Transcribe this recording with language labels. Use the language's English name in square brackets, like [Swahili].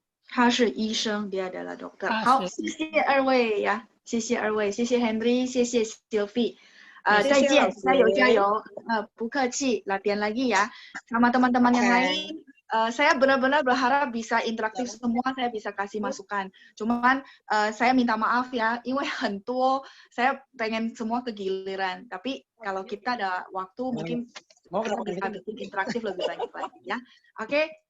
[Chinese] 他是医生 [Indonesian] dia adalah dokter。 [Chinese] 他是好，谢谢二位呀，谢谢二位，谢谢 Henry， 谢谢 Sylvie。再见，加油加油。不客气， [Indonesian] latihan lagi ya. Sama teman-teman yang lain. Saya benar-benar berharap bisa interaktif semua, saya bisa kasih masukan. Cuman saya minta maaf ya, [Chinese] 因为很多 [Indonesian] saya pengen semua kegiliran. Tapi kalau kita ada waktu mungkin kita bisa bikin interaktif lebih banyak lagi ya. Oke.